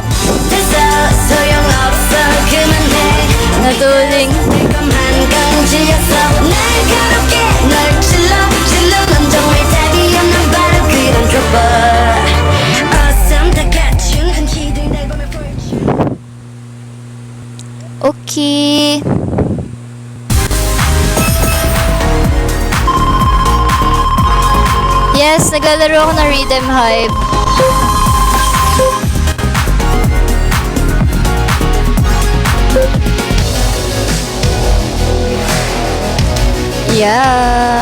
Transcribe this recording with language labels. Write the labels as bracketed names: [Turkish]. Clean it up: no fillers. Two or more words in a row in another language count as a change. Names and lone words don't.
[Korean] 됐어 소용없어 그만해 [Filipino] Naduling. [Korean] 달콤한 건지였어 날카롭게 널 찔러 넌 정말 답이 없는 바로 그런 [English] trouble Awesome [Korean] 다 갖춘 흔히들 날 보면 fortune [Filipino] Okay. Yes, naglalaro ako ng Rhythm Hype. Yeah.